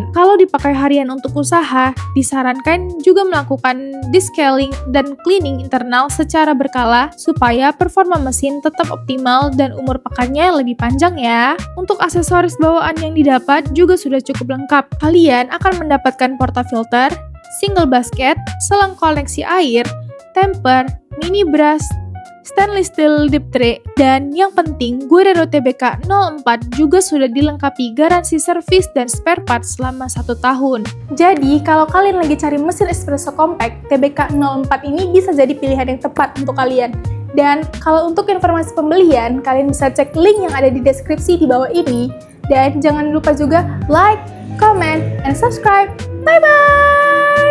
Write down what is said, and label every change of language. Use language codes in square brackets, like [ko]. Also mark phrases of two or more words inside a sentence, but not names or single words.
[id] Kalau dipakai harian untuk usaha, disarankan juga melakukan descaling dan cleaning internal secara berkala supaya performa mesin tetap optimal dan umur pakainya lebih panjang ya. Untuk aksesoris bawaan yang didapat juga sudah cukup lengkap. Kalian akan mendapatkan portafilter, [en] single basket, [id] selang koleksi air, temper, [en] mini brush, stainless steel deep tray, [id] dan yang penting Guerrero TBK 04 juga sudah dilengkapi garansi servis dan [en] spare part [id] selama 1 tahun. Jadi, kalau kalian lagi cari mesin espresso compact, TBK 04 ini bisa jadi pilihan yang tepat untuk kalian. Dan kalau untuk informasi pembelian, kalian bisa cek link yang ada di deskripsi di bawah ini. Dan jangan lupa juga [en] like, comment, and subscribe. Bye-bye!